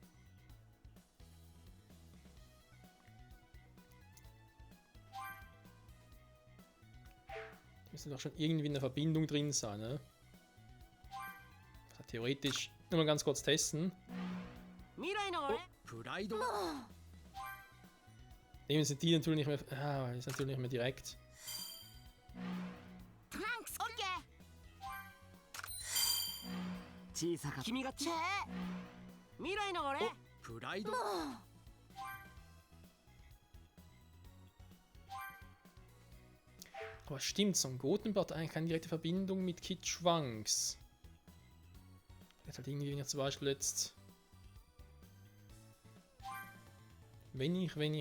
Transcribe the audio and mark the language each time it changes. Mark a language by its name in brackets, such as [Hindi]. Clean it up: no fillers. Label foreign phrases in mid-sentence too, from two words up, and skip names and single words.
[German] Da müsste doch schon irgendwie eine Verbindung drin sein, ne? Also theoretisch, nur mal ganz kurz testen. [Japanese] 未来の俺。プライド。 [German] Nehmen sind die natürlich nicht mehr. Ah, ist natürlich nicht mehr direkt. Trunks, okay. [Japanese] 小さか君が。チェ未来の俺。プライド。 [German] Aber stimmt, Son Goten hat eigentlich keine direkte Verbindung mit Kid Trunks. Jetzt halt irgendwie zum Beispiel jetzt. Wenn ich.